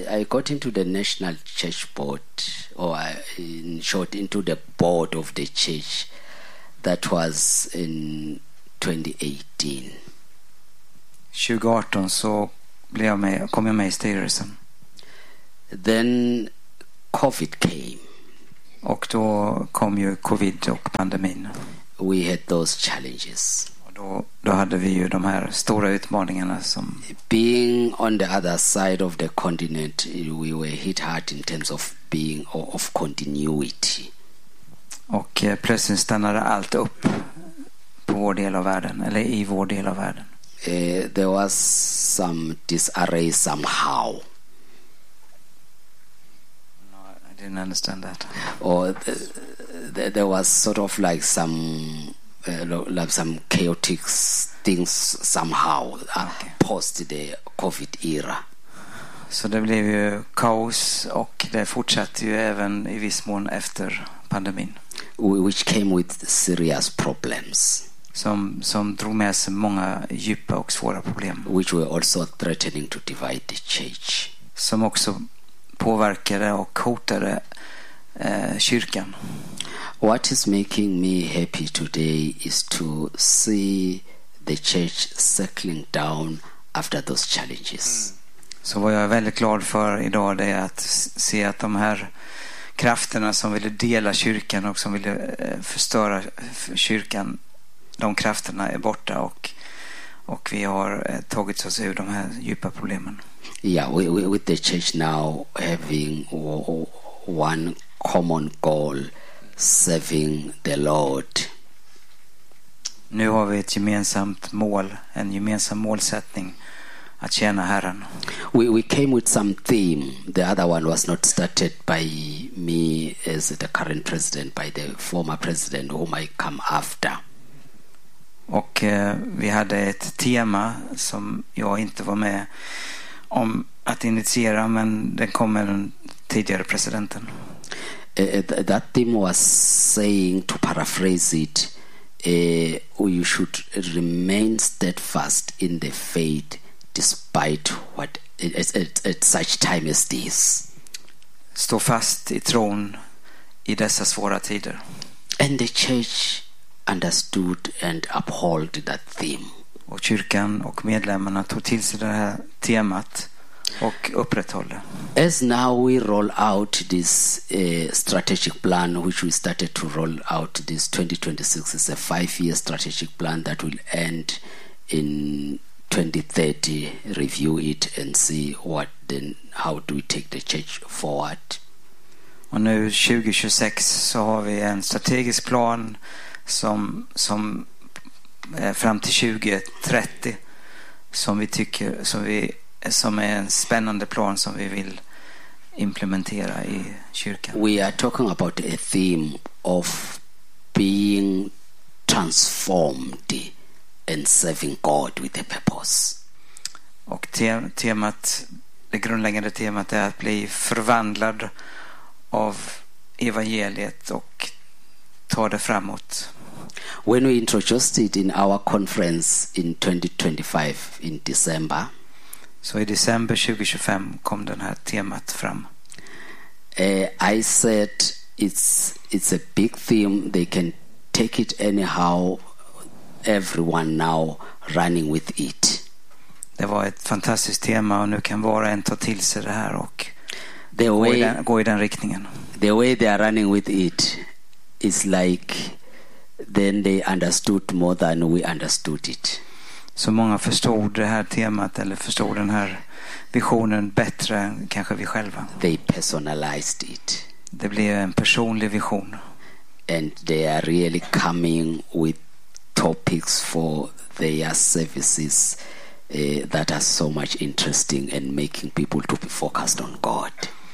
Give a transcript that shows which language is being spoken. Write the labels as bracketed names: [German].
[English] I got into the National Church Board, or in short, into the board of the church. That was in 2018. [Swedish] 2018, så kom jag med i styrelsen. [English] Then COVID came. [Swedish] Och då kom ju covid och pandemin. [English] We had those challenges. [Swedish] Och då hade vi ju de här stora utmaningarna som... [English] Being on the other side of the continent, we were hit hard in terms of being of continuity. [Swedish] Och plötsligt stannade allt upp på vår del av världen, eller i vår del av världen. [English] There was some disarray somehow. No, I didn't understand that. Or there was sort of like some chaotic things somehow, okay. Post the COVID era. [Swedish] Så det blev ju kaos och det fortsatte ju även i viss mån efter pandemin. [English] Which came with serious problems. [Swedish] Som drog med sig många djupa och svåra problem. [English] Which were also threatening to divide the church. [Swedish] Som också påverkade och hotade kyrkan. [English] What is making me happy today is to see the church settling down after those challenges. [Swedish] Så vad jag är väldigt glad för idag det är att se att de här krafterna som ville dela kyrkan och som ville förstöra kyrkan, de krafterna är borta och vi har tagit oss ur de här djupa problemen. [English] Yeah, with the church now having one common goal, serving the Lord. [Swedish] Nu har vi ett gemensamt mål, en gemensam målsättning. Att tjäna Herren. [English] We came with some theme. The other one was not started by me as the current president, by the former president whom I come after. [Swedish] Och vi hade ett tema som jag inte var med om att initiera, men den kommer den tidigare presidenten. [English] That theme was saying, to paraphrase it, you should remain steadfast in the faith. Despite what at such time as this. [Swedish] Stå fast i tron i dessa svåra tider. [English] And the church understood and upheld that theme. [Swedish] Och kyrkan och medlemmarna tog till sig det här temat och upprätthöll. [English] As now we roll out this strategic plan, which we started to roll out this 2026, is a 5-year strategic plan that will end in 2030, review it and see what then, how do we take the church forward. [Swedish] Och nu 2026 så har vi en strategisk plan som fram till 2030 som är en spännande plan som vi vill implementera i kyrkan. [English] We are talking about a theme of being transformed and serving God with a purpose. [Swedish] Och temat, det grundläggande temat är att bli förvandlad av evangeliet och ta det framåt. [English] When we introduced it in our conference in 2025 in December. [Swedish] Så i december 2025 kom den här temat fram. [English] I said it's a big theme, they can take it anyhow. Everyone now running with it. [Swedish] Det var ett fantastiskt tema och nu kan var och en ta till sig det här och gå i den riktningen. [English] The way they are running with it is like then they understood more than we understood it. [Swedish] Så många förstod det här temat eller förstod den här visionen bättre än kanske vi själva. [English] They personalized it. [Swedish] Det blev en personlig vision. [English] And they are really coming with topics for their services that are so much interesting and making people to be focused on God.